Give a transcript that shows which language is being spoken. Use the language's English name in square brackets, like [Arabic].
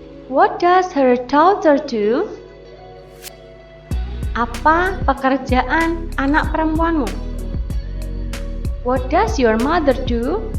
[English] What does her daughter do? [Indonesian] Apa pekerjaan anak perempuanmu? [English] What does your mother do?